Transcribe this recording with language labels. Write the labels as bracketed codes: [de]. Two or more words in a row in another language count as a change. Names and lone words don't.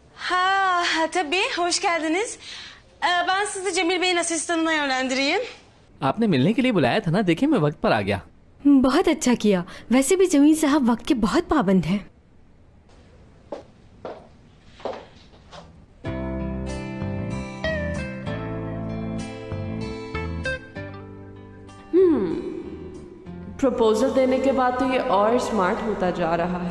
[tr] Ha tabii, hoş geldiniz. Ben sizi Cemil Bey'in asistanına yönlendireyim. [ur] آپ نے ملنے کے لیے بلایا تھا نا، دیکھیے میں وقت پر آ گیا. بہت اچھا کیا. ویسے بھی زمین صاحب وقت کے بہت پابند ہیں. پروپوزل دینے کے بعد تو یہ اور اسمارٹ ہوتا جا رہا ہے.